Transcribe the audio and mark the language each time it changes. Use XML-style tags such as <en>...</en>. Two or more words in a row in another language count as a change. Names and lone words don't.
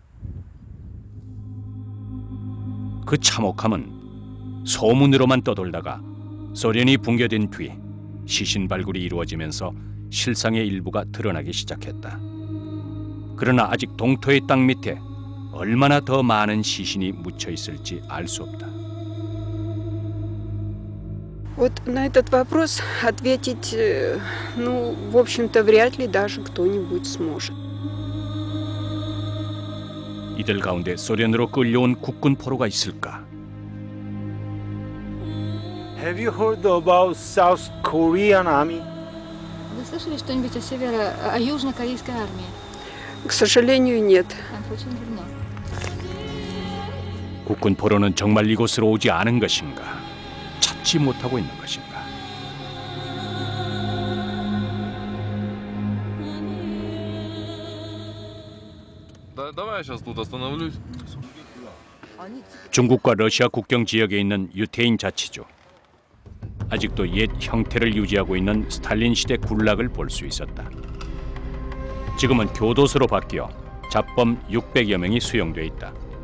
<ko>그 참혹함은 소문으로만 떠돌다가 소련이 붕괴된 뒤 시신 발굴이 이루어지면서 실상의 일부가 드러나기 시작했다. 그러나 아직 동토의 땅 밑에 얼마나 더 많은 시신이 묻혀 있을지 알 수 없다.</ko> <ru>Вот на этот вопрос ответить, ну, в общем-то, вряд ли даже кто-нибудь сможет.</ru> <ko>이들 가운데 소련으로 끌려온 국군 포로가 있을까?</ko> <en>Have you heard about South Korean Army?</en> <ru>Вы слышали что-нибудь о южнокорейской армии? К сожалению, нет.</ru> <en>Unfortunately, no.</en> <ko>국군 포로는 정말 이곳으로 오지 않은 것인가? 찾지 못하고 있는 것인가?</ko> <ru>Давай я сейчас тут остановлюсь.</ru> <ko>중국과 러시아 국경 지역에 있는 유태인 자치주. 아직도 옛 형태를 유지하고 있는 스탈린 시대 굴락을 볼 수 있었다. 지금은 교도소로 바뀌어 잡범 600여 명이 수용돼 있다.</ko>